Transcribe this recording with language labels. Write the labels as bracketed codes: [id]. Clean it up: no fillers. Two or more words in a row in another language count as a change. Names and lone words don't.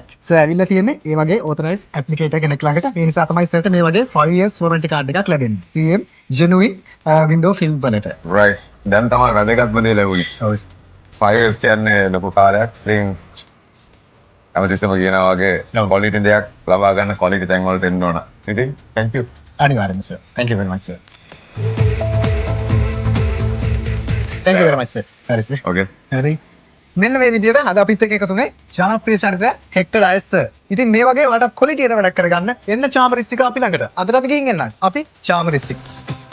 [si] සර් ඇවිල්ලා තියෙන්නේ ඒ වගේ [en] authorized applicator [si] කෙනෙක් ළඟට. ඒ නිසා තමයි සර්ට මේ වගේ [en] 5 years warranty card [si] එකක් ලැබෙන්නේ. [en] 3M genuine window film වලට. [si] right. දැන් තමයි වැදගත්ම දේ ලැබුණේ. ඔව්. 5 years කියන්නේ ලොකු කාලයක්. ඉතින් හැමතිස්සෙම කියනවා වගේ quality දෙයක් ලබා ගන්න quality තැන් වලට එන්න ඕන. [en] ඉතින් thank you. [si] අනිවාර්යෙන්ම සර්. [en] thank you very much sir. thank you very much sir. [si] හරි සර්. okay. හරි. මෙන්න මේ විදිහට අද අපිත් එක්ක එකතුනේ ජනප්‍රිය චරිතය හෙක්ටර් ඩයස් සර්. ඉතින් මේ වගේ වලට ක්වොලිටි එක වැඩක් කරගන්න එන්න චාමරිස්ටික අපි ළඟට. අදට අපි ගිහින් එන්නම්. අපි චාමරිස්ටික